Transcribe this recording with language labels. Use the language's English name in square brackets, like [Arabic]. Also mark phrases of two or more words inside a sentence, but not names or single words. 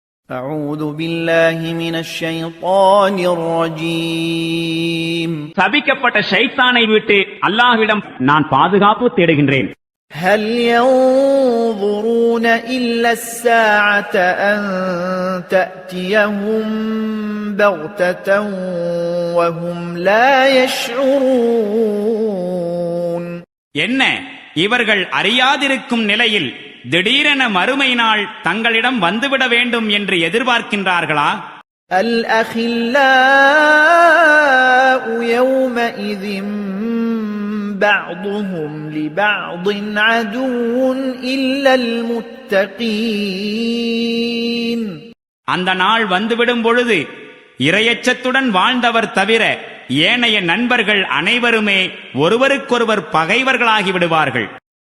[Arabic] أعوذ بالله من الشيطان الرجيم [Tamil] சபிக்கப்பட்ட ஷைத்தானை விட்டு அல்லாஹ்விடம் நான் பாதுகாப்பு தேடுகின்றேன். [Arabic] هل ينظرون إلا الساعة أن تأتيهم بغتة وهم لا يشعرون [Tamil] என்ன இவர்கள் அறியாதிருக்கும் நிலையில் திடீரென மறுமை நாள் தங்களிடம் வந்துவிட வேண்டும் என்று எதிர்பார்க்கின்றார்களா? [Arabic] الأخلاء يومئذ بعضهم لبعض عدو إلا المتقين [Tamil] அந்த நாள் வந்துவிடும் பொழுது இரையச்சத்துடன் வாழ்ந்தவர் தவிர ஏனைய நண்பர்கள் அனைவருமே ஒருவருக்கொருவர் பகைவர்களாகி விடுவார்கள்.